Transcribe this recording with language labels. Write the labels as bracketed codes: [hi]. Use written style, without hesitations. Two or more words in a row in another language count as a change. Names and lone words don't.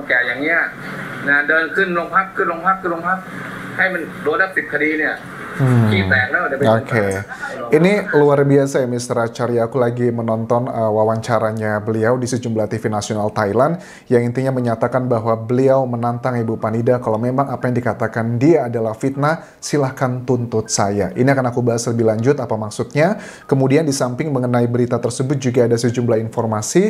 [th] แก่ๆอย่างเงี้ยนะเดินขึ้นโรงพักให้มันโดนรับ10 คดีเนี่ยขี้แตกแล้วเดี๋ยวไป [id] Oke. Ini luar biasa ya Mr. Acharya. Aku lagi menonton wawancaranya beliau di sejumlah TV nasional Thailand yang intinya menyatakan bahwa beliau menantang Ibu Panida kalau memang apa yang dikatakan dia adalah fitnah, silahkan tuntut saya. Ini akan aku bahas lebih lanjut apa maksudnya. Kemudian di samping mengenai berita tersebut juga ada sejumlah informasi.